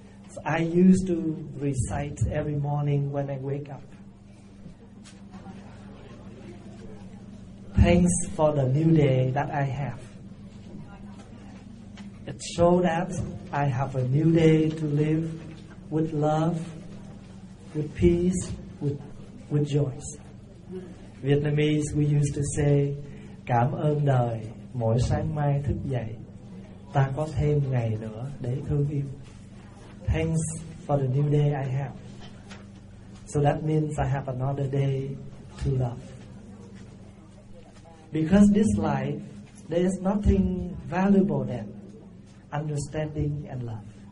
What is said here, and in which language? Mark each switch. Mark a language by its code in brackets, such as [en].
[en] So I used to recite every morning when I wake up, thanks for the new day that I have. It shows that I have a new day to live with love, with peace, with joy. Vietnamese, we used to say, [vi] cảm ơn đời, mỗi sáng mai thức dậy, ta có thêm ngày nữa để thương yêu. [en] Thanks for the new day I have. So that means I have another day to love. Because this life, there is nothing valuable than understanding and love.